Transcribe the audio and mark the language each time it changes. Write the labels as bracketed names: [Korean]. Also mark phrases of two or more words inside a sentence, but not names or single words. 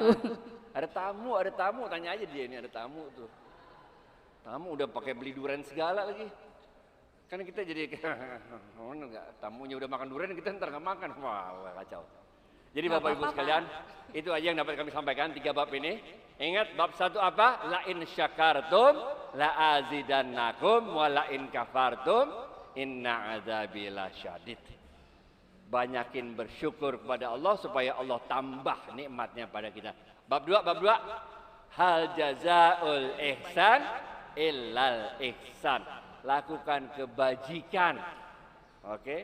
[Indonesian] Ada tamu, tanya aja dia ini ada tamu tuh. Tamu udah pakai beli durian segala lagi. Kan kita jadi tamunya udah makan durian, kita ntar nggak makan, wah kacau. Jadi Bapak Ibu sekalian, itu aja yang dapat kami sampaikan 3 bab ini. Ingat bab 1 apa? [Arabic] لئن شكرتم لأزيدنكم ولئن كفرتم إن عذابي لشديد. [Indonesian] Banyakin bersyukur kepada Allah supaya Allah tambah nikmatnya pada kita. Bab 2, [Arabic] هل جزاء الإحسان إلا الإحسان. [Indonesian] Lakukan kebajikan. Oke?